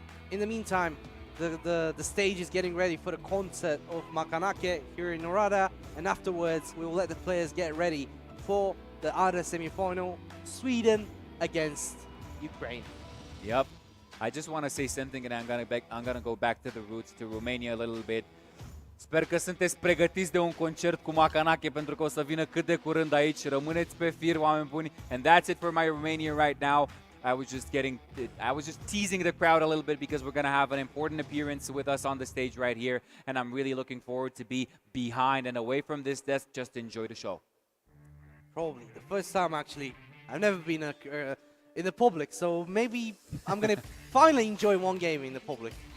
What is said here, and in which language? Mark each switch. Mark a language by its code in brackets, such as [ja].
[en] In the meantime, the stage is getting ready for the concert of MAKEDONIA here in Oradea, and afterwards we will let the players get ready for the other semi-final, Sweden against Ukraine. Yep. I just want to say something, and I'm gonna go back to the roots, to Romania a little bit. [ro] Sper că sunteți pregătiți de un concert cu MAKEDONIA, pentru că o să vină cât de curând aici. Rămâneți pe fir, oameni buni. [en] And that's it for my Romania right now. I was just teasing the crowd a little bit because we're going to have an important appearance with us on the stage right here, and I'm really looking forward to be behind and away from this desk just to enjoy the show. Probably the first time, actually. I've never been in the public, so maybe I'm going to finally enjoy one game in the public.